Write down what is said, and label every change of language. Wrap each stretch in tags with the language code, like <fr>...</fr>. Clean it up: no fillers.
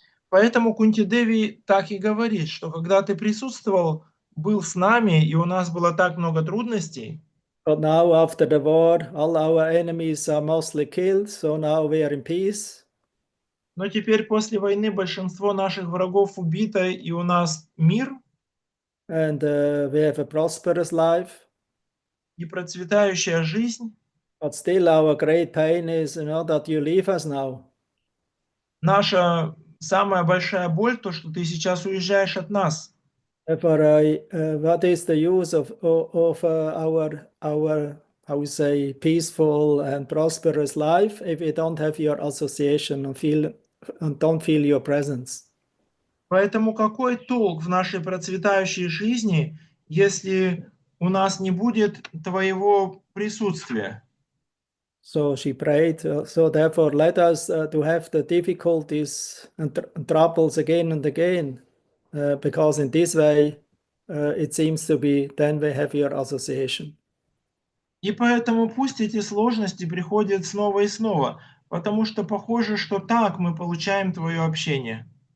<ru>Поэтому Кунти Деви так и говорит, что когда ты присутствовал, был с нами, и у нас было так много трудностей.</ru> <en>But now, after the war, all our enemies are mostly killed, so now we are in peace.</en> <ru>Но теперь после войны большинство наших врагов убито, и у нас мир.</ru> <en>And we have a prosperous life.</en> <ru>И процветающая жизнь.</ru> <en>But still our great pain is, that you leave us now.</en> <ru>Наша самая большая боль, то, что ты сейчас уезжаешь от нас.</ru> <en>Therefore, what is the use of our how we say, peaceful and prosperous life if we don't have your association and don't feel your presence?</en> <ru>Поэтому какой толк в нашей процветающей жизни, если у нас не будет твоего присутствия?</ru> <en>So she prayed, so therefore let us to have the difficulties and troubles again and again, because in this way it seems to be then we have your association.</en> <ru>И поэтому пусть эти сложности приходят снова и снова, потому что похоже, что так мы получаем твое общение.</ru>